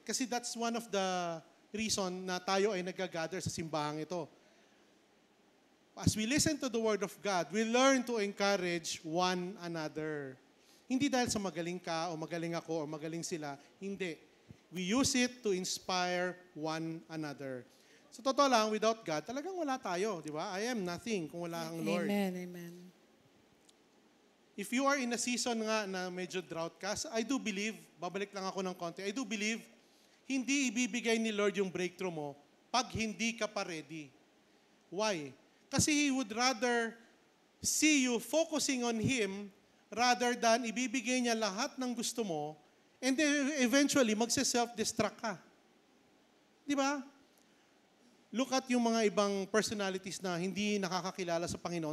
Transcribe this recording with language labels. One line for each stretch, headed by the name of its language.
Filipino: Kasi
English: that's one of the reason
Filipino: na tayo ay nag-gather sa simbahang ito.
English: As we listen to the Word of God, we learn to encourage one another.
Filipino: Hindi dahil sa magaling ka o magaling ako o magaling sila. Hindi.
English: We use it to inspire one another.
Filipino: So totoo lang,
English: without God,
Filipino: talagang wala tayo, di ba?
English: I am nothing
Filipino: kung wala ang Lord. Amen, amen.
English: if you are in a season
Filipino: nga na medyo drought ka,
English: I do believe,
Filipino: babalik lang ako ng konti, I do believe, hindi ibibigay ni Lord yung breakthrough mo pag hindi ka pa ready.
English: Why? Kasi He would rather see you focusing on Him rather than
Filipino: ibibigay niya lahat ng gusto mo
English: and then eventually
Filipino: magse-self-destruct ka. Di ba?
English: Look at
Filipino: yung mga ibang personalities na hindi nakakakilala sa Panginoon.